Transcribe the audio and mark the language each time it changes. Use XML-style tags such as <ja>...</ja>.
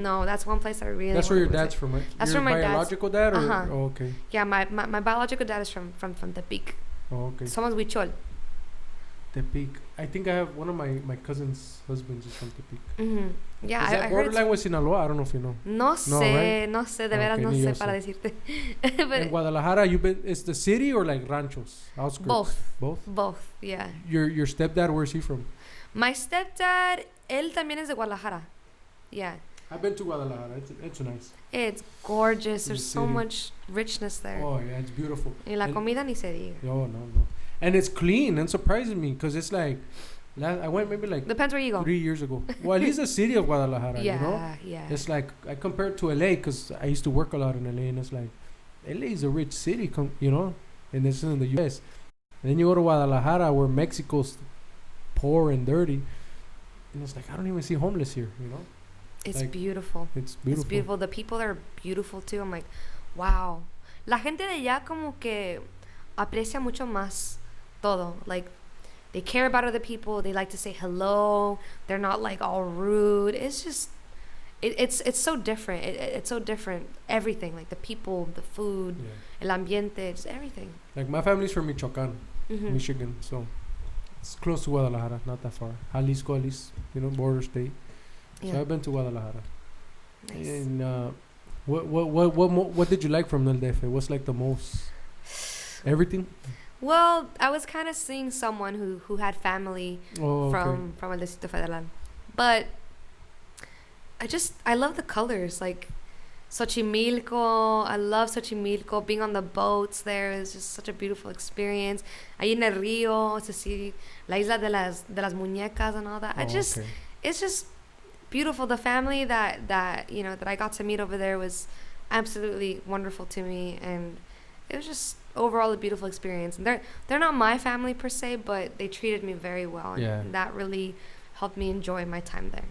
<en>No, that's one place I really. That's where your dad's from, right? That's where my biological dad, or oh, okay. Yeah, my biological dad is from Tepic. Oh, okay.</en> <es>Somos Huichol.</es> <en>Tepic. I think I have one of my cousin's husbands is from Tepic. Mm-hmm. Yeah, is that borderline with Sinaloa? I don't know if you know.</en> <es>No sé, de veras no sé para decirte.</es> <en>In Guadalajara, it's the city or like ranchos, outskirts? Both, yeah. Your stepdad, where's he from? My stepdad,</en> <es>él también es de Guadalajara.</es> <en>Yeah. I've been to Guadalajara. It's nice. It's gorgeous. There's so much richness there. Oh, yeah, it's beautiful.</en> <es>Y la comida ni se diga.</es> <en>Oh, no. And it's clean, and surprises me, because it's like, I went maybe like... Depends where you go. 3 years ago. Well, at least the city of Guadalajara, Yeah. It's like, I compare it to LA, because I used to work a lot in LA, and it's like, LA is a rich city, and it's in the U.S. And then you go to Guadalajara, where Mexico's poor and dirty, and it's like, I don't even see homeless here, It's like, beautiful. It's beautiful. The people are beautiful too. I'm like, wow.</en> <es>La gente de allá como que aprecia mucho más todo.</es> <en>Like, they care about other people. They like to say hello. They're not like all rude. It's just, it's so different. It's so different. Everything, like the people, the food,</en> <es>el ambiente,</es> <en>just everything. Like, my family's from Michoacán, Michigan, so it's close to Guadalajara, not that far. Jalisco, at least, border state. Yeah. So I've been to Guadalajara. Nice. And what did you like from El DF? What's like the most? Everything? Well, I was kind of seeing someone who had family from El Distrito Federal. But I love the colors. Like Xochimilco, I love Xochimilco. Being on the boats there is just such a beautiful experience.</en> <es>Ahí en el río,</es> <en>to see</en> <es>la isla de las muñecas</es> <en>and all that. It's just beautiful. The family that I got to meet over there was absolutely wonderful to me, and it was just overall a beautiful experience. And they're not my family per se, but they treated me very well. And that really helped me enjoy my time there.</en>